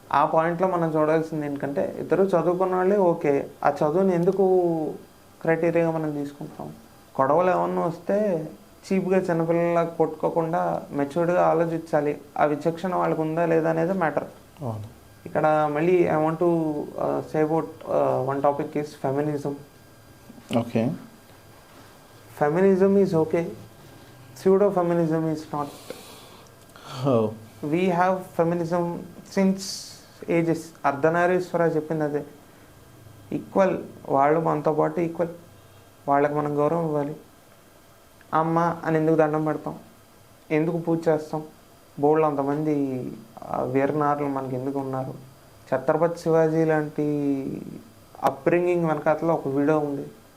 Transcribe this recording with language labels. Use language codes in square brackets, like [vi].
[te] ఆ పాయింట్లో మనం చూడాల్సింది ఏంటంటే, ఇద్దరు చదువుకున్న వాళ్ళే, ఓకే, ఆ చదువుని ఎందుకు క్రైటీరియాగా మనం తీసుకుంటాం. గొడవలు ఏమన్నా వస్తే చీప్గా చిన్నపిల్లలా కొట్టుకోకుండా మెచ్యూర్డ్గా ఆలోచించాలి. ఆ విచక్షణ వాళ్ళకు ఉందా లేదా అనేది మ్యాటర్. ఇక్కడ మళ్ళీ [en] I want to say about one topic is feminism. [te] Okay. [en] Feminism is okay, pseudo feminism is not. We have feminism since ages. [te] Ardhanarishvara చెప్పింది అదే, ఈక్వల్. వాళ్ళు మనతో పాటు ఈక్వల్, వాళ్ళకి మనం గౌరవం ఇవ్వాలి. అమ్మ అని ఎందుకు దండం పెడతాం, ఎందుకు పూజ చేస్తాం, బోల్డ్ అంతమంది వీరనారులు మనకి ఎందుకు ఉన్నారు. ఛత్రపతి శివాజీ లాంటి అప్బ్రింగింగ్ వెనకాతలో ఒక వీడియో ఉంది.